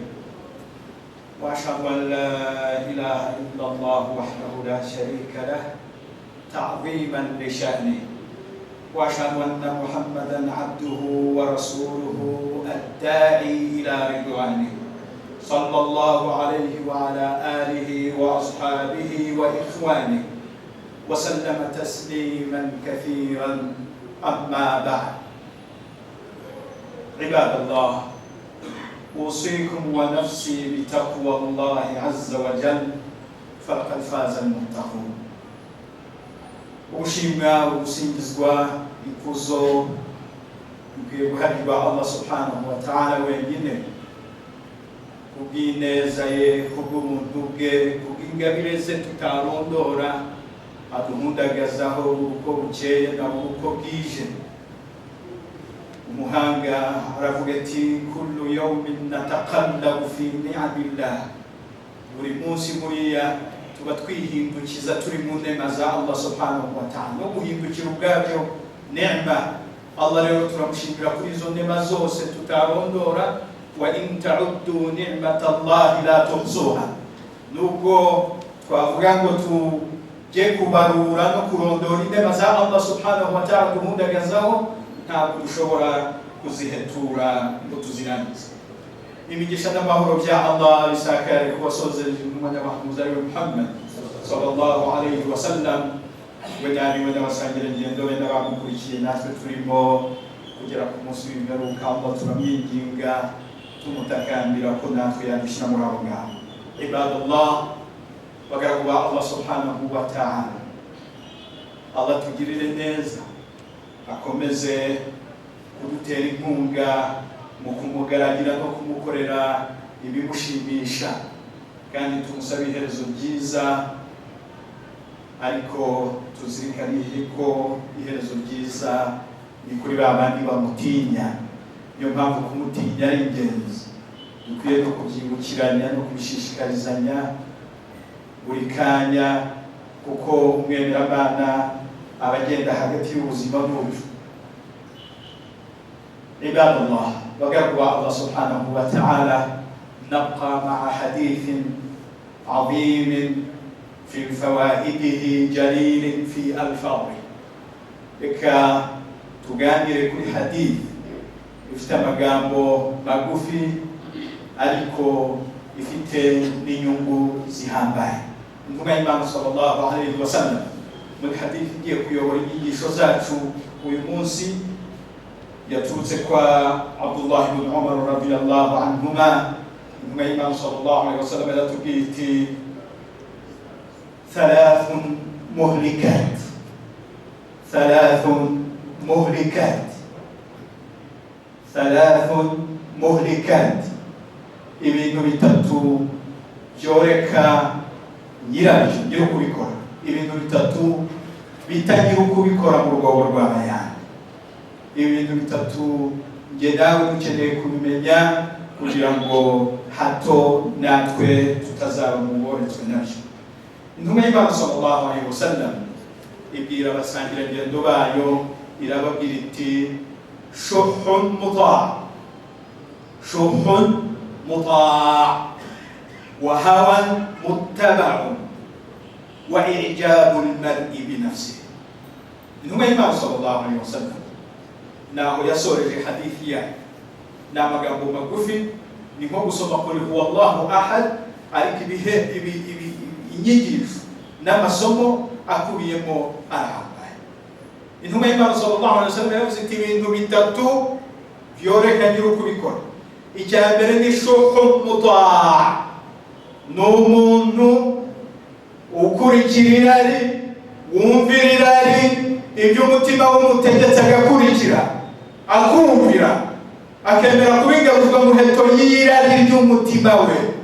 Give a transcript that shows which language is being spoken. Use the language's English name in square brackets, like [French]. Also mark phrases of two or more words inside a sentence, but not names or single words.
[Arabic] وأشهد أن لا إله إلا الله وحده لا شريك له تعظيما لشأنه وأشهد أن محمدا عبده ورسوله الداعي إلى رضوانه صلى الله عليه وعلى آله وأصحابه وإخوانه وسلم تسليما كثيرا. أما بعد، عباد الله، أوصيكم ونفسي بتقوى الله عز وجل فقد فاز المتقون. [Kinyarwanda] Ushimwa usingizwa ikuzo bw'ubuhari [Arabic] الله سبحانه وتعالى [Kinyarwanda] wenyine, kubw'ineza ye, kubw'ubuntu bwe, kubw'ingabire ze tutarondora, aduhundagazaho uko bukeye na uko bwije. Umuhanga aravuga ati [Arabic] كل يوم نتقلب في نعم الله, [Kinyarwanda] buri munsi muriya tuba twihindukiza turi mu nema za [Arabic] الله سبحانه وتعالى, [Kinyarwanda] no guhindukira ubwabyo neema. Allah rero turamushimira kuri izo nema zose tutarondora. [Arabic] وإن تعدوا نعمة الله لا تحصوها, [Kinyarwanda] nubwo twavuga ngo tujye kubarura no kurondora inema za [Arabic] الله سبحانه وتعالى [Kinyarwanda] duhundagazaho, ntabwo dushobora kuzihetura ngo tuzirangize. Imigisha n'amahoro bya Allah bisakare ku basozereje intumwa y'abahanuzi ariwe Muhammad [Arabic] صلى الله عليه وسلم, [Kinyarwanda] we n'abasangira ngendo be n'abamukurikiye, natwe turimo kugera ku munsi w'imperuka. Allah turamwinginga tumutakambira ko natwe yadushyira muri abo ngabo. Ibadallah, bagaragu ba [Arabic] الله سبحانه وتعالى, [Kinyarwanda] Allah tugirire neza, akomeze kudutera inkunga mu kumugaragira no kumukorera ibimushimisha, kandi tumusabe iherezo ryiza, ariko tuzirikane ko iherezo ryiza ni kuri ba bandi bamutinya. Niyo mpamvu kumutinya ari ingenzi, dukwiye no kubyibukiranya no kubishishikarizanya buri kanya, kuko umwemeramana aba agenda hagati y'ubuzima n'urupfu. [Arabic] Ibadallah, [Kinyarwanda] bagaragu ba [Arabic] الله سبحانه وتعالى نبقى مع حديث عظيم في فوائده جليل في ألفاظه. [Kinyarwanda] Reka tuganire kuri hadith ifite amagambo magufi ariko ifite n'inyungu zihambaye. Intumwa y'Imana [Arabic] صلى الله عليه وسلم [Kinyarwanda] muri hadith igiye kuyobora inyigisho zacu uyu munsi yaturutse kwa Abdullah ibn Umar [Arabic] رضي الله عنهما. [Kinyarwanda] Intumwa y'Imana [Arabic] صلى الله عليه وسلم [Kinyarwanda] yaratubwiye iti [Arabic] ثلاث مهلكات, [Kinyarwanda] ibintu bitatu byoreka nyirabyo byo kubikora, ibintu bitatu bitagira ukubikora mu rwobo rw'abayandi. Ibintu bitatu nge nawe dukeneye kubimenya kugira ngo hato natwe tutazaba mu ngoretswe nabyo. Intumwa y'Imana [Arabic] صلى الله عليه وسلم [Kinyarwanda] ibwira abasangirangendo bayo, irababwira iti [Arabic] شح مطاع وهوى متبع وإعجاب المرء بنفسه. [Kinyarwanda] Intumwa y'Imana [Arabic] صلى الله عليه وسلم [Kinyarwanda] naho yasoreje hadithi yayo ni amagambo magufi, ni nko gusoma kuri [Arabic] هو الله أحد, [Kinyarwanda] ariko inyigisho n'amasomo akubiyemo arahambaye. Intumwa y'Imana [Arabic] صلى الله عليه وسلم [Kinyarwanda] yavuze iti ibintu bitatu byoreka nyiri ukubikora. Icya mbere ni [Arabic] شح مطاع', [Kinyarwanda] ni umuntu ukurikira irari, wumvira irari, ibyo umutima w'umutegetse agakurikira, akumvira, akemera kubingaruzwa mu heto y'irari ry'umutima we.